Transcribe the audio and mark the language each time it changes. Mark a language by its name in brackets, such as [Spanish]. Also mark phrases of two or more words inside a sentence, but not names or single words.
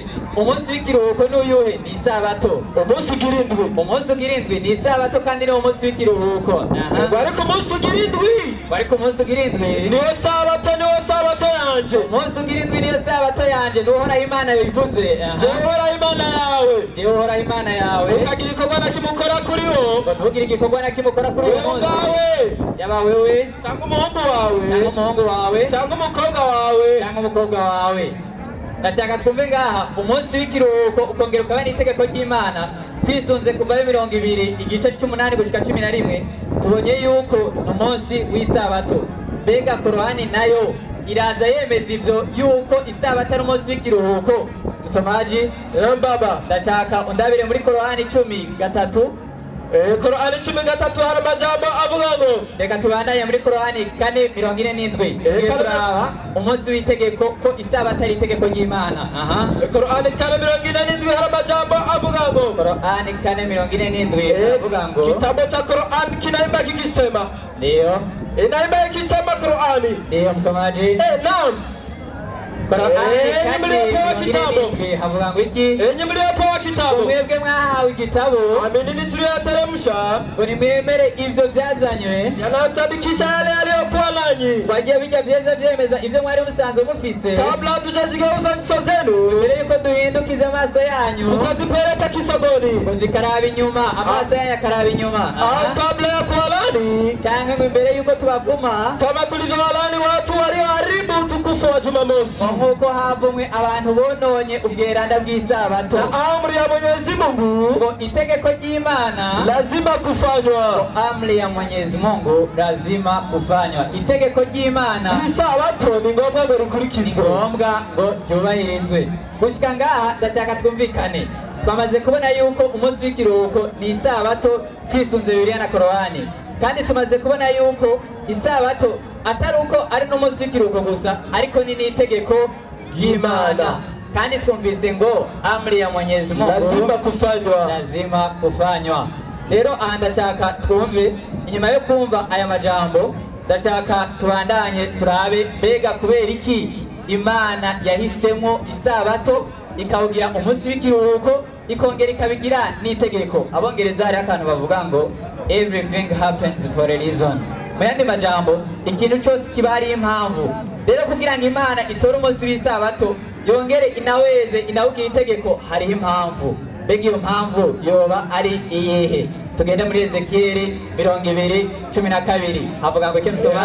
[Rundi] umunsi w'ikiruhuko n'uyuhe? ni isabato. umunsi ugira indwi umunsi ugira indwi ni isabato kandi ni umunsi w'ikiruhuko. ariko umunsi ugira indwi ariko umunsi ugira indwi niwo sabato yanje. umunsi ugira indwi niyo sabato yanje. n'uhoraho imana bivuze Jehova Imana yawe. Jehova imana yawe ukagira igikorwa na kimwe ukora kuri wo. ntugire igikorwa na kimwe ukora kuri uwo munsi. yaba wewe cyangwa umuhungu wawe cyangwa umuhungu wawe cyangwa umukobwa wawe cyangwa umukobwa wawe. ndashaka twumve ngaha umunsi w'ikiruhuko ukongera ukaba n'itegeko ry'imana twisunze kuvayo 20 igice 8 gushika 11 tubonye yuko umunsi w'isabato. mbega korowani nayo iraza yemeza ivyo yuko isabato ari umunsi w'ikiruhuko? [Swahili] msomaji baba [Rundi] ndashaka undabire muri korowani 10:3. Korowani 10:3 hari amajambo avuga ngo reka tubandanye muri korowani 4:47 turaba umunsi w'itegeko ko isabato ari itegeko ry'imana. Korowani 4:47 hari amajambo avuga ngo korowani 4:47 avuga ngo [Swahili] kitabu cha Korowani kinaimba kikisema ndio inaimba ikisema Korowani ndio msomaji naam [Rundi] korowani 4:47 havuga ngo iki? [Swahili] enye mliopewa kitabu [Rundi] mwebwe mwahawe igitabo [Swahili] aminini tuliyoteremsha [Rundi] ngo nimwemere ivyo byazanywe [Swahili] yanasadikisha yale yaliyokuwa nanyi [Rundi] wagiye bijya byeza byemeza ivyo mwari musanzwe mufise [Swahili] kabla hatujazigeuza nyuso zenu [Rundi] mbere yuko duhindukiza amaso yanyu [Swahili] tukazipeleka kisogoni [Rundi] ngo zikaraba inyuma amaso yanyu akaraba inyuma [Swahili] au kabla ya kuwalani [Rundi] cyangwa ngo imbere yuko tubavuma [Swahili] kama tulivyowalani watu walioharibu utukufu wa Jumamosi [Rundi] nk'uko havumwe abantu bononye ubweranda bw'isabato. [Swahili] amri ya Mwenyezi Mungu [Rundi] ngo itegeko ry'imana [Swahili] lazima kufanywa. amri ya Mwenyezi Mungu lazima kufanywa. [Rundi] itegeko ry'imana isabato ni ngombwa ngo ni rikurikizwe, ngombwa ngo ryubahirizwe. gushika ngaha ndashaka twumvikane, twamaze kubona yuko umunsi w'ikiruhuko ni isabato twisunze Bibiliya na korowani, kandi tumaze kubona yuko isabato atari uko ari n'umunsi w'ikiruhuko gusa, ariko ni n'itegeko ry'Imana. kandi twumvise ngo [Swahili] amri ya Mwenyezi Mungu lazima kufanywa. [Rundi] rero aha ndashaka twumve, inyuma yo kumva aya majambo ndashaka tubandanye turabe mbega kubera iki Imana yahisemo isabato ikawugira umunsi w'ikiruhuko ikongera ikabigira n'itegeko. Abongereza hari akantu bavuga ngo [English] everything happens for a reason. [Rundi] mu yandi majambo ikintu cyose kiba ari impamvu. rero kugira ngo Imana itore umunsi w'isabato yongere inaweze inawugira itegeko, hariho impamvu. mbega iyo mpamvu yoba ari iyihe? tugende muri Ezekiyeli 20:12 havuga ngo iki musomaji?